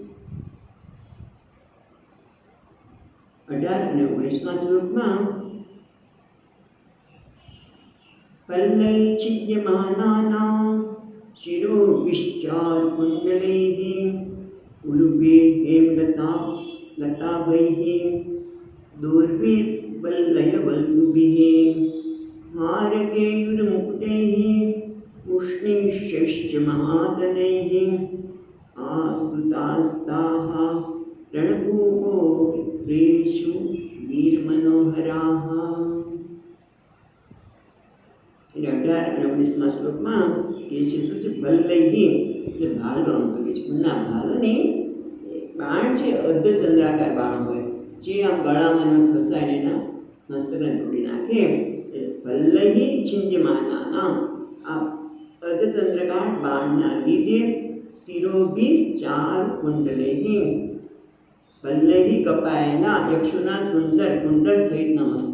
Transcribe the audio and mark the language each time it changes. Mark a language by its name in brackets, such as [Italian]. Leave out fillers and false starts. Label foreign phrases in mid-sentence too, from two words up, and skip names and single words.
[Sanskrit] 18 [Gujarati] અને 19મા શ્લોકમાં [Sanskrit] પલ્લૈ છિદ્યમાનાનાં શિરોભિશ્ચાર કુંડલૈઃ ઉરુભૈર્હેમલતાભૈઃ દોર્ભૈર્વલ્લયવલ્લુભૈઃ हारकेयुर्मुकुटैः उष्णैश्च महादनैः आस्तुतास्ताः रणभूमो रेषु वीरमनोहराः. [Gujarati] 18 અને 19મા શ્લોકમાં કહે છે શું છે? ભલ્લૈઃ એટલે ભાલો, આમ તો કહે છે ના ભાલો નહીં, બાણ છે અર્ધચંદ્રાકાર બાણ હોય જે આમ ગળામાં ફસાઈને એના મસ્તકને તોડી નાખે. [Sanskrit] ભલ્લૈઃ છિદ્યમાનાનાં [Gujarati] આ અર્ધચંદ્રકાર બાણના લીધે [Sanskrit] શિરોભિ ચાર કુંડલૈઃ ભલ્લૈઃ [Gujarati] કપાયેલા યક્ષોના સુંદર કુંડળ સહિતના મસ્તકો.